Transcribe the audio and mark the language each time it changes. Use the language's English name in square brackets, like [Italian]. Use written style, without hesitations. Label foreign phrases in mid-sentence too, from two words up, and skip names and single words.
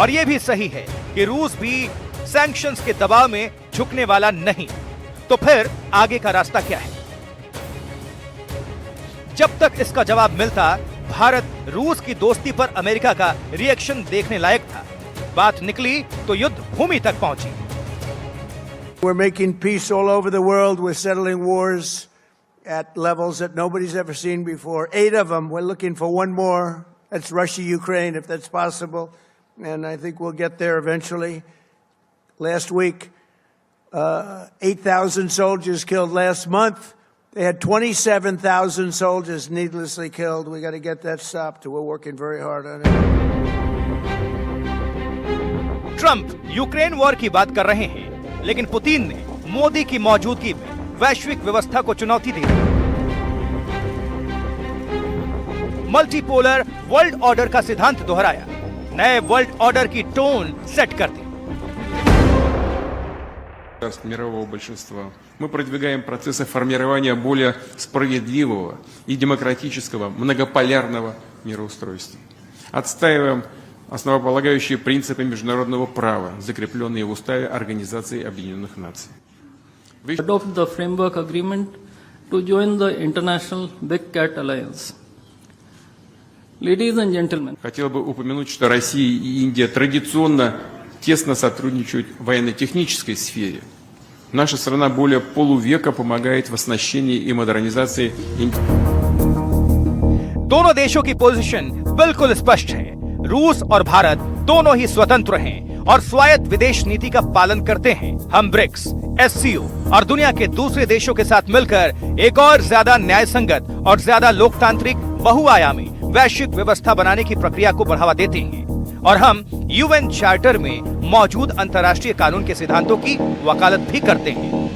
[Hindi] और यह भी सही है कि रूस भी सैंक्शंस के दबाव में झुकने वाला नहीं। तो फिर आगे का रास्ता क्या है? जब तक इसका जवाब मिलता, भारत रूस की दोस्ती पर अमेरिका का रिएक्शन देखने लायक था। बात निकली तो युद्ध भूमि तक पहुंची। [English] We're making peace all over the world. We're settling wars at levels that nobody's ever seen before. 8 of them. We're looking for one more. That's Russia, Ukraine, if that's possible. And I think we'll get there eventually. Last week, 8,000 soldiers killed. Last month, they had 27,000 soldiers needlessly killed. We got to get that stopped. We're working very hard on it. [Hindi] ट्रंप यूक्रेन वॉर की बात कर रहे हैं, लेकिन पुतिन ने मोदी की मौजूदगी में वैश्विक व्यवस्था को चुनौती दी। [English] multipolar world order [Hindi] का सिद्धांत दोहराया, नए [English] world order [Hindi] की [English] tone set [Hindi] कर दी। [Russian] Мирового большинства. Мы продвигаем процессы формирования более справедливого и демократического многополярного мироустройства. Отстаиваем основополагающие принципы международного права, закрепленные в Уставе Организации Объединенных Наций. [English] Adopt the framework agreement to join the International Big Cat Alliance. Ladies and gentlemen, [Russian] Хотел бы упомянуть, что Россия и Индия традиционно тесно сотрудничают в военно-технической сфере. Наша страна более полувека помогает в оснащении и модернизации [Hindi] दोनों देशों की पोजीशन बिल्कुल स्पष्ट है। रूस और भारत दोनों ही स्वतंत्र हैं और स्वायत्त विदेश नीति का पालन करते हैं। हम ब्रिक्स, एससीओ और दुनिया के दूसरे देशों के साथ मिलकर एक और ज्यादा न्याय संगत और ज्यादा लोकतांत्रिक बहुआयामी वैश्विक व्यवस्था बनाने की प्रक्रिया को बढ़ावा देते हैं और हम यूएन चार्टर में मौजूद अंतर्राष्ट्रीय कानून के सिद्धांतों की वकालत भी करते हैं।